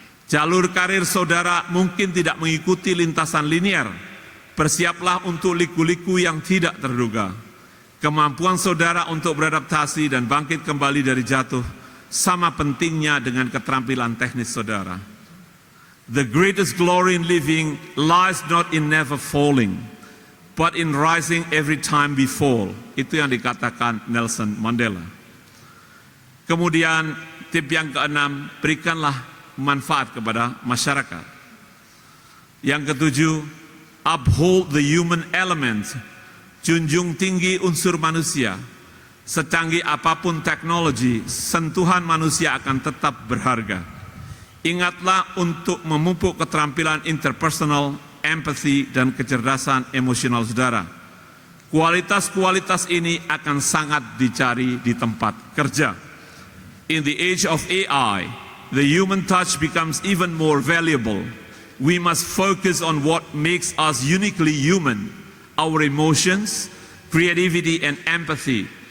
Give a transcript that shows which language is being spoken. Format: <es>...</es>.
<id>Jalur karir saudara mungkin tidak mengikuti lintasan linear. Bersiaplah untuk liku-liku yang tidak terduga. Kemampuan saudara untuk beradaptasi dan bangkit kembali dari jatuh sama pentingnya dengan keterampilan teknis saudara.</id> <en>The greatest glory in living lies not in never falling, but in rising every time we fall.</en> <id>Itu yang dikatakan Nelson Mandela. Kemudian tip yang keenam, berikanlah manfaat kepada masyarakat. Yang ketujuh,</id> <en>uphold the human element,</en> <id>junjung tinggi unsur manusia. Secanggih apapun teknologi, sentuhan manusia akan tetap berharga. Ingatlah untuk memupuk keterampilan interpersonal, empathy, dan kecerdasan emosional saudara. Kualitas-kualitas ini akan sangat dicari di tempat kerja.</id> <en>In the age of AI, the human touch becomes even more valuable. We must focus on what makes us uniquely human, our emotions, creativity, and empathy.</en>